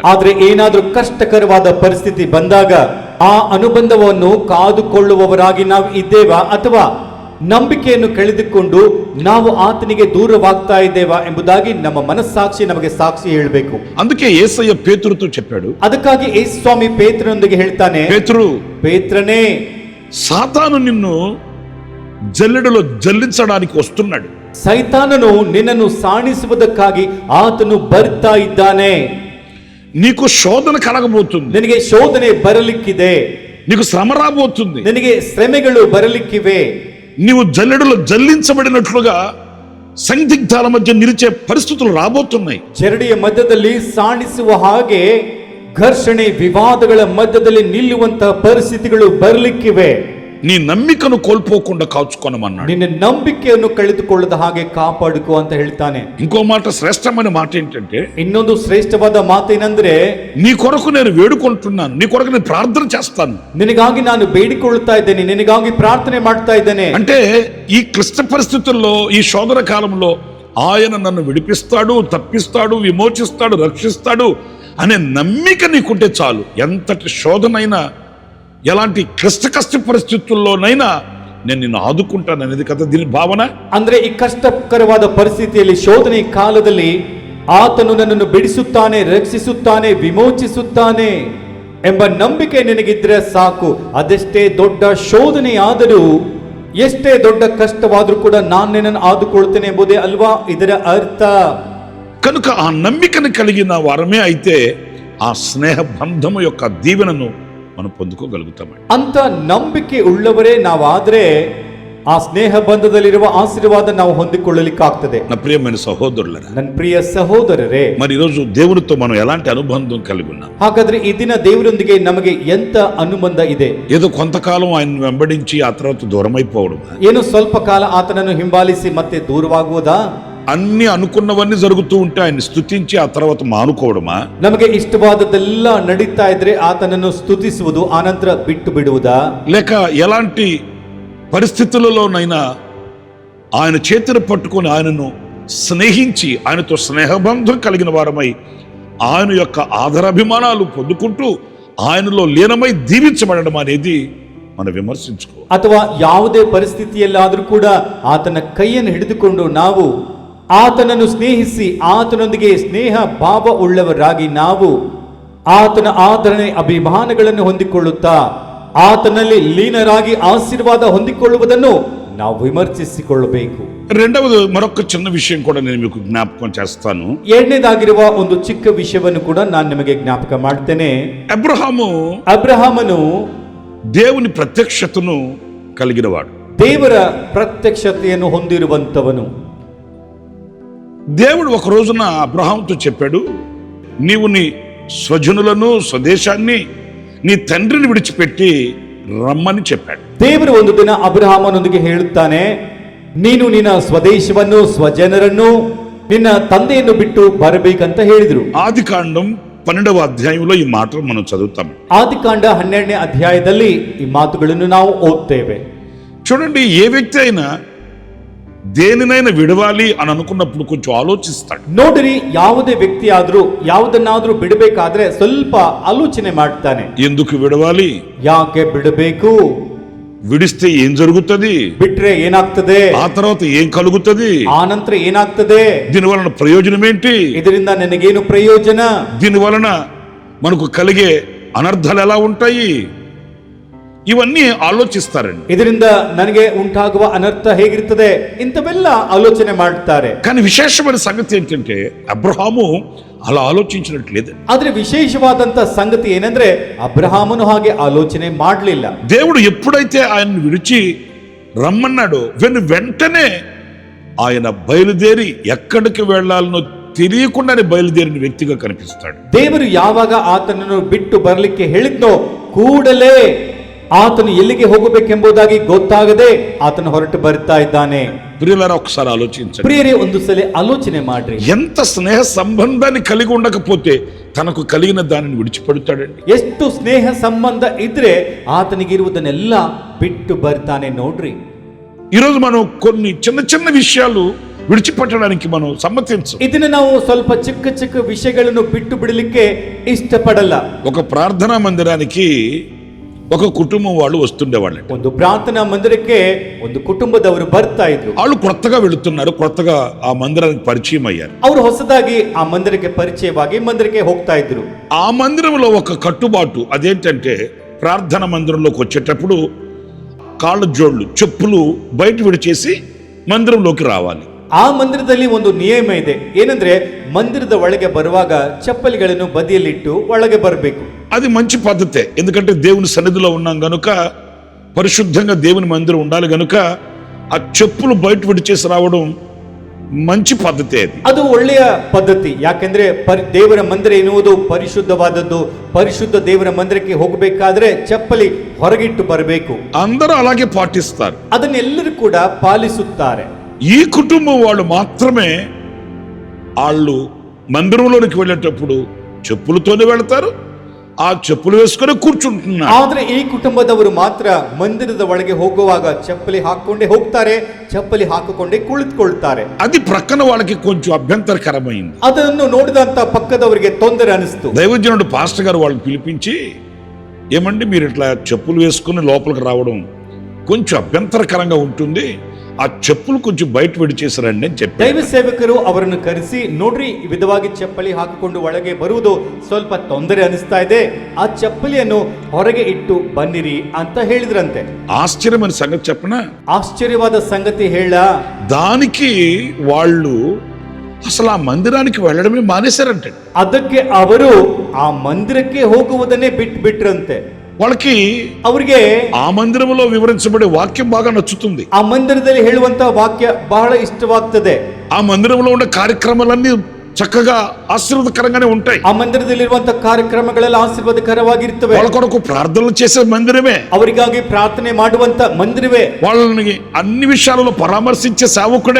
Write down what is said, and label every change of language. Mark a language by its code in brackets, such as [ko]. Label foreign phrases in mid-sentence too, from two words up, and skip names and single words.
[kn] ಆದ್ರೆ ಏನಾದ್ರೂ ಕಷ್ಟಕರವಾದ ಪರಿಸ್ಥಿತಿ ಬಂದಾಗ ಆ ಅನುಬಂಧವನ್ನು ಕಾದುಕೊಳ್ಳುವವರಾಗಿ ನಾವು ಇದ್ದೇವಾ, ಅಥವಾ ನಂಬಿಕೆಯನ್ನು ಕಳೆದುಕೊಂಡು ನಾವು ಆತನಿಗೆ ದೂರವಾಗ್ತಾ ಇದ್ದೇವಾ ಎಂಬುದಾಗಿ ನಮ್ಮ ಮನಸ್ಸಾಕ್ಷಿ ನಮಗೆ ಸಾಕ್ಷಿ ಹೇಳಬೇಕು. [te] అందుకే యేసయ్య పేతురుతో చెప్పాడు, [kn] ಅದಕ್ಕಾಗಿ ಯೇಸು ಸ್ವಾಮಿ ಪೇತ್ರನೊಂದಿಗೆ ಹೇಳ್ತಾನೆ, ಪೇತ್ರನೇ, [te] సాతాను నిన్ను జల్లెడలో జల్లించడానికి వస్తున్నాడు. [kn] ಸೈತಾನನು ನಿನ್ನನ್ನು ಸಾಣಿಸುವುದಕ್ಕಾಗಿ ಆತನು ಬರ್ತಾ ಇದ್ದಾನೆ. [te] నీకు శోధన కలగబోతుంది, [kn] ನಿನಗೆ ಶೋಧನೆ ಬರಲಿಕ್ಕಿದೆ, [te] నీకు శ్రమ రాబోతుంది, [kn] ನಿನಗೆ ಶ್ರಮೆಗಳು ಬರಲಿಕ್ಕಿವೆ. [te] నీవు జల్లెడలో జల్లించబడినట్లుగా సందిగ్ధాల మధ్య నిలిచే పరిస్థితులు రాబోతున్నాయి. [kn] ಚರಡಿಯ ಮಧ್ಯದಲ್ಲಿ ಸಾಣಿಸುವ ಹಾಗೆ ಘರ್ಷಣೆ ವಿವಾದಗಳ ಮಧ್ಯದಲ್ಲಿ ನಿಲ್ಲುವಂತಹ ಪರಿಸ್ಥಿತಿಗಳು ಬರಲಿಕ್ಕಿವೆ. [te] నీ నమ్మికను కోల్పోకుండా కాచుకోనమన్నాడు. [kn] ನಿನ್ನ ನಂಬಿಕೆಯನ್ನು ಕಳೆದುಕೊಳ್ಳದ ಹಾಗೆ ಕಾಪಾಡಿಕೋ ಅಂತ ಹೇಳ್ತಾನೆ. [te] ఇంకో మాట, శ్రేష్టమైన మాట ఏంటంటే, [kn] ಇನ್ನೊಂದು ಶ್ರೇಷ್ಠವಾದ ಮಾತೇನೆಂದ್ರೆ, [te] నీ కొరకు నేను వేడుకుంటున్నాను, నీ కొరకు నేను ప్రార్థన చేస్తాను. [kn] ನಿನಗಾಗಿ ನಾನು ಬೇಡಿಕೊಳ್ಳುತ್ತಾ ಇದ್ದೇನೆ, ನಿನಗಾಗಿ ಪ್ರಾರ್ಥನೆ ಮಾಡ್ತಾ ಇದ್ದೇನೆ. [te] అంటే ఈ క్లిష్ట పరిస్థితుల్లో, ఈ శోధన కాలంలో ఆయన నన్ను విడిపిస్తాడు, తప్పిస్తాడు, విమోచిస్తాడు, రక్షిస్తాడు అనే నమ్మిక నీకుంటే చాలు. ఎంతటి శోధనైనా, ఎలాంటి కష్ట పరిస్థితుల్లోనైనా నేను నిన్ను ఆదుకుంటాను అనేది కదా దీని భావన. [kn] ಅಂದ್ರೆ ಈ ಕಷ್ಟಕರವಾದ ಪರಿಸ್ಥಿತಿಯಲ್ಲಿ ಶೋಧನೆ ಕಾಲದಲ್ಲಿ ಆತನು ನನ್ನನ್ನು ಬಿಡಿಸುತ್ತಾನೆ, ರಕ್ಷಿಸುತ್ತಾನೆ, ವಿಮೋಚಿಸುತ್ತಾನೆ ಎಂಬ ನಂಬಿಕೆ ನಿನಗಿದ್ರೆ ಸಾಕು. ಅದೆಷ್ಟೇ ದೊಡ್ಡ ಶೋಧನೆ ಆದರೂ, ಎಷ್ಟೇ ದೊಡ್ಡ ಕಷ್ಟವಾದ್ರೂ ಕೂಡ ನಾನು ನಿನ್ನನ್ನು ಆದುಕೊಳ್ತೇನೆ ಎಂಬುದೇ ಅಲ್ವಾ ಇದರ ಅರ್ಥ. [te] కనుక ఆ నమ్మికను కలిగిన వారమే అయితే ఆ స్నేహ బంధము యొక్క దీవెనను మనం పొందుకోగలుగుతామండి. [kn] ಅಂತ ನಂಬಿಕೆ ಉಳ್ಳವರೇ ನಾವಾದ್ರೆ ಆ ಸ್ನೇಹ ಬಂಧದಲ್ಲಿರುವ ಆಶೀರ್ವಾದ ನಾವು ಹೊಂದಿಕೊಳ್ಳಲಿಕ್ಕಾಗ್ತದೆ. [te] నా ప్రియమైన సహోదరులారా, [kn] ನನ್ನ ಪ್ರಿಯ ಸಹೋದರರೇ, [te] మరి ఈరోజు దేవునితో మనం ఎలాంటి అనుబంధం కలిగి ఉన్నాం? [kn] ಹಾಗಾದ್ರೆ ಈ ದಿನ ದೇವರೊಂದಿಗೆ ನಮಗೆ ಎಂತ ಅನುಬಂಧ ಇದೆ? [te] ఏదో కొంతకాలం ఆయన వెంబడించి ఆ తర్వాత దూరం అయిపోవడం, [kn] ಏನು ಸ್ವಲ್ಪ ಕಾಲ ಆತನನ್ನು ಹಿಂಬಾಲಿಸಿ ಮತ್ತೆ ದೂರವಾಗುವುದಾ? [te] అన్ని అనుకున్నవన్నీ జరుగుతూ ఉంటే ఆయన స్తుతించి ఆ తర్వాత మానుకోవడమా? [kn] ನಮಗೆ ಇಷ್ಟವಾದದ್ದೆಲ್ಲ ನಡೀತಾ ಇದ್ರೆ ಆತನನ್ನು ಸ್ತುತಿಸುವುದು, ಆನಂತರ ಬಿಟ್ಟು ಬಿಡುವುದಾ? [te] లేక ఎలాంటి పరిస్థితులలోనైనా ఆయన చేతిని పట్టుకొని ఆయనను స్నేహించి ఆయనతో స్నేహబంధం కలిగిన వారమై ఆయన యొక్క ఆదరాభిమానాలు పొందుకుంటూ ఆయనలో లీనమై దీవించబడడం అనేది మనం విమర్శించుకో. [kn] ಅಥವಾ ಯಾವುದೇ ಪರಿಸ್ಥಿತಿಯಲ್ಲಾದರೂ ಕೂಡ ಆತನ ಕೈಯನ್ನು ಹಿಡಿದುಕೊಂಡು ನಾವು ಆತನನ್ನು ಸ್ನೇಹಿಸಿ ಆತನೊಂದಿಗೆ ಸ್ನೇಹ ಭಾವ ಉಳ್ಳವರಾಗಿ ನಾವು ಆತನ ಆದರಣೆ ಅಭಿಮಾನಗಳನ್ನು ಹೊಂದಿಕೊಳ್ಳುತ್ತಾ ಆತನಲ್ಲಿ ಲೀನರಾಗಿ ಆಶೀರ್ವಾದ ಹೊಂದಿಕೊಳ್ಳುವುದನ್ನು ನಾವು ವಿಮರ್ಶಿಸಿಕೊಳ್ಳಬೇಕು. [te] రెండవది మరొక చిన్న విషయం కూడా నేను మీకు జ్ఞాపకం చేస్తాను. [kn] ಎರಡನೇದಾಗಿರುವ ಒಂದು ಚಿಕ್ಕ ವಿಷಯವನ್ನು ಕೂಡ ನಾನು ನಿಮಗೆ ಜ್ಞಾಪಕ ಮಾಡ್ತೇನೆ. ಅಬ್ರಹಾಮನು [te] దేవుని ప్రత్యక్షతను కలిగినవాడు, [kn] ದೇವರ ಪ್ರತ್ಯಕ್ಷತೆಯನ್ನು ಹೊಂದಿರುವಂತವನು. [te] దేవుడు ఒక రోజున అబ్రహాముతో చెప్పాడు, నీవు నీ స్వజనులను స్వదేశాన్ని నీ తండ్రిని విడిచిపెట్టి రమ్మని చెప్పాడు. [kn] ದೇವರು ಒಂದು ದಿನ ಅಬ್ರಹಾಮನೊಂದಿಗೆ ಹೇಳುತ್ತಾನೆ, ನೀನು ನಿನ್ನ ಸ್ವದೇಶವನ್ನು ಸ್ವಜನರನ್ನು ನಿನ್ನ ತಂದೆಯನ್ನು ಬಿಟ್ಟು ಬರಬೇಕಂತ ಹೇಳಿದ್ರು. [te] ఆదికాండం 12వ అధ్యాయంలో ఈ మాటలు మనం చదువుతాం. [kn] ಆದಿಕಾಂಡ 12ನೇ ಅಧ್ಯಾಯದಲ್ಲಿ ಈ ಮಾತುಗಳನ್ನು ನಾವು ಓದ್ತೇವೆ. [te] చూడండి, ఏ వ్యక్తి అయినా దేనినైనా విడవాలి అని అనుకున్నప్పుడు కొంచెం ఆలోచిస్తాడు. [kn] ನೋಡ್ರಿ, ಯಾವುದೇ ವ್ಯಕ್ತಿ ಆದ್ರೂ ಯಾವುದನ್ನಾದ್ರೂ ಬಿಡಬೇಕಾದ್ರೆ ಸ್ವಲ್ಪ ಆಲೋಚನೆ ಮಾಡ್ತಾನೆ. [te] ఎందుకు విడవాలి, [kn] ಯಾಕೆ ಬಿಡಬೇಕು, [te] విడిస్తే ఏం జరుగుతుంది, [kn] ಬಿಟ್ರೆ ಏನಾಗ್ತದೆ, [te] ఆ తర్వాత ఏం కలుగుతుంది, [kn] ಆ ನಂತರ ಏನಾಗ್ತದೆ, [te] దీని వలన ప్రయోజనం ఏంటి, [kn] ಇದರಿಂದ ನನಗೇನು ಪ್ರಯೋಜನ, [te] దీని వలన మనకు కలిగే అనర్థాలు ఎలా ఉంటాయి, ఇవన్నీ ఆలోచిస్తారండి. [kn] ಇದರಿಂದ ನನಗೆ ಉಂಟಾಗುವ ಅನರ್ಥ ಹೇಗಿರ್ತದೆ, ಇಂಥವೆಲ್ಲ ಆಲೋಚನೆ ಮಾಡ್ತಾರೆ. [te] కానీ విశేషమైన సంగతి ఏంటంటే అబ్రహాము అలా ఆలోచించినట్లేదు. [kn] ಆದ್ರೆ ವಿಶೇಷವಾದಂತ ಸಂಗತಿ ಏನಂದ್ರೆ ಅಬ್ರಹಾಮನು ಹಾಗೆ ಆಲೋಚನೆ ಮಾಡಲಿಲ್ಲ. [te] దేవుడు ఎప్పుడైతే ఆయన్ని విడిచి రమ్మన్నాడో వెంటనే ఆయన బయలుదేరి ఎక్కడికి వెళ్ళాలనో తెలియకుండానే బయలుదేరిన వ్యక్తిగా కనిపిస్తాడు. [kn] ದೇವರು ಯಾವಾಗ ಆತನನ್ನು ಬಿಟ್ಟು ಬರಲಿಕ್ಕೆ ಹೇಳಿದ್ನೋ ಕೂಡಲೇ ಆತನು ಎಲ್ಲಿಗೆ ಹೋಗಬೇಕೆಂಬುದಾಗಿ ಗೊತ್ತಾಗದೆ ಆತನು ಹೊರಟು ಬರ್ತಾ ಇದ್ದಾನೆ. [te] ప్రియులారా, ఒకసారి ఆలోచించండి. [kn] ಪ್ರಿಯರೇ, ಒಂದು ಸಲ ಆಲೋಚನೆ ಮಾಡ್ರಿ. [te] ఎంత స్నేహ సంబంధాన్ని కలిగి ఉండకపోతే తనకు కలిగిన దానిని విడిచిపెడతాడండి. [kn] ಎಷ್ಟು ಸ್ನೇಹ ಸಂಬಂಧ ಇದ್ರೆ ಆತನಿಗಿರುವುದನ್ನೆಲ್ಲ ಬಿಟ್ಟು ಬರ್ತಾನೆ. ನೋಡ್ರಿ, [te] ఈరోజు మనం కొన్ని చిన్న చిన్న విషయాలు విడిచిపెట్టడానికి మనం సమ్మతించం. [kn] ಇದನ್ನ ನಾವು ಸ್ವಲ್ಪ ಚಿಕ್ಕ ಚಿಕ್ಕ ವಿಷಯಗಳನ್ನು ಬಿಟ್ಟು ಬಿಡಲಿಕ್ಕೆ ಇಷ್ಟಪಡಲ್ಲ. [te] ఒక ప్రార్థనా మందిరానికి ఒక కుటుంబం వాళ్ళు వస్తుండేవాళ్ళు. [kn] ಒಂದು ಪ್ರಾರ್ಥನಾ ಮಂದಿರಕ್ಕೆ ಒಂದು ಕುಟುಂಬದವರು ಬರ್ತಾ ಇದ್ರು. [te] వాళ్ళు కొత్తగా వెళుతున్నారు, కొత్తగా ఆ మందిరానికి పరిచయం అయ్యారు. [kn] ಅವರು ಹೊಸದಾಗಿ ಆ ಮಂದಿರಕ್ಕೆ ಪರಿಚಯವಾಗಿ ಮಂದಿರಕ್ಕೆ ಹೋಗ್ತಾ ಇದ್ರು. [te] ఆ మందిరంలో ఒక కట్టుబాటు అదేంటంటే ప్రార్థన మందిరంలోకి వచ్చేటప్పుడు కాళ్ళ జోళ్ళు చెప్పులు బయట విడిచేసి మందిరంలోకి రావాలి. [kn] ಆ ಮಂದಿರದಲ್ಲಿ ಒಂದು ನಿಯಮ ಇದೆ. ಏನಂದ್ರೆ ಮಂದಿರದ ಒಳಗೆ ಬರುವಾಗ ಚಪ್ಪಲಿಗಳನ್ನು ಬದಿಯಲ್ಲಿಟ್ಟು ಒಳಗೆ ಬರಬೇಕು. [te] అది మంచి పద్ధతే, ఎందుకంటే దేవుని సన్నిధిలో ఉన్నాం గనుక, పరిశుద్ధంగా దేవుని మందిరం ఉండాలి గనుక ఆ చెప్పులు బయట విడిచేసి రావడం మంచి పద్ధతే. [kn] ಅದು ಒಳ್ಳೆಯ ಪದ್ಧತಿ. ಯಾಕೆಂದ್ರೆ ದೇವರ ಮಂದಿರ ಎನ್ನುವುದು ಪರಿಶುದ್ಧವಾದದ್ದು. ಪರಿಶುದ್ಧ ದೇವರ ಮಂದಿರಕ್ಕೆ ಹೋಗಬೇಕಾದ್ರೆ ಚಪ್ಪಲಿ ಹೊರಗಿಟ್ಟು ಬರಬೇಕು. [te] అందరూ అలాగే పాటిస్తారు. [kn] ಅದನ್ನೆಲ್ಲರೂ ಕೂಡ ಪಾಲಿಸುತ್ತಾರೆ. [te] ఈ కుటుంబం వాళ్ళు మాత్రమే వాళ్ళు మందిరంలోనికి వెళ్ళేటప్పుడు చెప్పులతోనే వెళ్తారు, ఆ చెప్పులు వేసుకొని కూర్చుంటున్నారు. [kn] ಆದ್ರೆ ಈ ಕುಟುಂಬದವರು ಮಾತ್ರ ಮಂದಿರದ ಒಳಗೆ ಹೋಗುವಾಗ ಚಪ್ಪಲಿ ಹಾಕೊಂಡೇ ಹೋಗ್ತಾರೆ, ಚಪ್ಪಲಿ ಹಾಕಿಕೊಂಡೇ ಕುಳಿತುಕೊಳ್ತಾರೆ. [te] అది ప్రక్కన వాళ్ళకి కొంచెం అభ్యంతరకరమైంది. [kn] ಅದನ್ನು ನೋಡಿದಂತ ಪಕ್ಕದವರಿಗೆ ತೊಂದರೆ ಅನಿಸ್ತು. [te] దైవజనుడు పాస్టర్ గారు వాళ్ళని పిలిపించి, ఏమండి మీరు ఇట్లా చెప్పులు వేసుకుని లోపలికి రావడం కొంచెం అభ్యంతరకరంగా ఉంటుంది, ఆ చెప్పులు కొంచెం బయట విడిచేసారండి అని చెప్పి [kn] ದೈವ ಸೇವಕರು ಅವರನ್ನು ಕರೆಸಿ, ನೋಡ್ರಿ ಈ ವಿಧವಾಗಿ ಚಪ್ಪಲಿ ಹಾಕಿಕೊಂಡು ಒಳಗೆ ಬರುವುದು ಸ್ವಲ್ಪ ತೊಂದರೆ ಅನಿಸ್ತಾ ಇದೆ, ಆ ಚಪ್ಪಲಿಯನ್ನು ಹೊರಗೆ ಇಟ್ಟು ಬನ್ನಿರಿ ಅಂತ ಹೇಳಿದ್ರಂತೆ. [te] ఆశ్చర్యమైన సంగతి చెప్పన, [kn] ఆశ్చర్యವಾದ సంగతి ಹೇಳ, [te] దానికి వాళ్ళు అసలు ఆ మందిరానికి వెళ్ళడమే మానేశారంటే. [kn] ಅದಕ್ಕೆ ಅವರು ಆ ಮಂದಿರಕ್ಕೆ ಹೋಗುವುದನ್ನೇ ಬಿಟ್ರಂತೆ. [te] వాళ్ళకి [kn] ಅವರಿಗೆ [te] ఆ మందిరంలో వివరించబడే వాక్యం బాగా నచ్చుతుంది. [kn] ಆ ಮಂದಿರದಲ್ಲಿ ಹೇಳುವಂತ ವಾಕ್ಯ ಬಹಳ ಇಷ್ಟವಾಗ್ತದೆ. [te] ఆ మందిరంలో ఉండే కార్యక్రమాలన్నీ చక్కగా ఆశీర్వాదకరంగానే ఉంటాయి. [kn] ಆ ಮಂದಿರದಲ್ಲಿರುವಂತ ಕಾರ್ಯಕ್ರಮಗಳೆಲ್ಲ ಆಶೀರ್ವಾದಕರವಾಗಿರುತ್ತವೆ. [te] వాళ్ళ కొరకు ప్రార్థనలు చేసే మందిరమే, [kn] ಅವರಿಗಾಗಿ ಪ್ರಾರ್ಥನೆ ಮಾಡುವಂತ ಮಂದಿರವೇ, [te] వాళ్ళని అన్ని విషయాలలో పరామర్శించే సేవకుడే,